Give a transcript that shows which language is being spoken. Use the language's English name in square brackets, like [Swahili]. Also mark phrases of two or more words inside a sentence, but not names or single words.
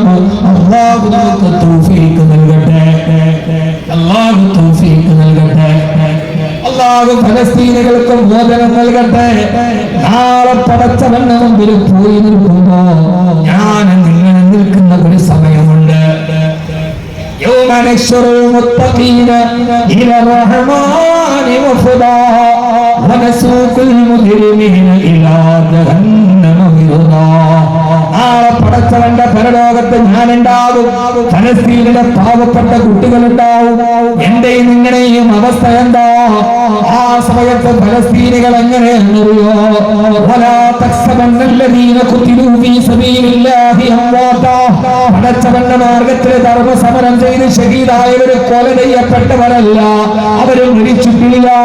[Malayalam] അല്ലാഹു നമുക്ക് തൗഫീഖ് നൽകട്ടെ. അല്ലാഹു ഫലസ്തീനികൾക്ക് മോചനം നൽകട്ടെ. നാളെ പടച്ചവന്റെ മുമ്പിൽ പോയി നിൽക്കുമ്പോ ഞാൻ നിങ്ങൾ നിൽക്കുന്ന ഒരു സമയമുണ്ട്. [Arabic] يوم نحشر المتقين إلى الرحمن وفدا ونسوق المجرمين إلى جهنم وردا. [Malayalam] നാളെ പടച്ചവന്റെ പരലോകത്ത് ഞാനുണ്ടാകും. ഫലസ്തീനിലെ പാവപ്പെട്ട കുട്ടികളുണ്ടാവും. എന്റെയും നിങ്ങളുടെയും അവസ്ഥ എന്താ? ആ സമയത്ത് ഫലസ്തീനികൾ എങ്ങനെയെന്നറിയോ? പടച്ചവന്റെ മാർഗത്തിൽ ധർമ്മസമരം ചെയ്ത് ഷഹീദായവര് കൊല ചെയ്യപ്പെട്ടവരല്ല, അവര് മരിച്ചിട്ടില്ല.